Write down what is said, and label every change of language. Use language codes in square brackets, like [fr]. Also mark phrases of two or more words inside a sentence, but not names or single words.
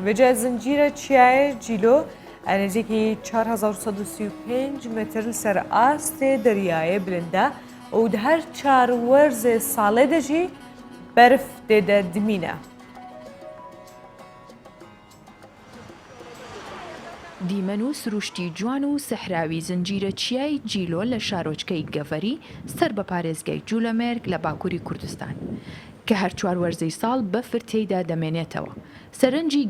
[ku] Vêce zincîra çiyayê cîlo nêzîkî 4135 metr li ser astê deryayê bilind e û di her 4 werzê salê de jî berf tê de dimîne. [ckb] دیمەن و سروشتی جوان و سەحراوی زنجیرە چیای جیلۆ لە شارۆچکەی گەڤەری سەر بە پارێزگای جوولەمێرگ لە باکووری کوردستان کە هەر چوار وەرزەی ساڵ بەفر تێیدا دەمێنێتەوە سەرنجی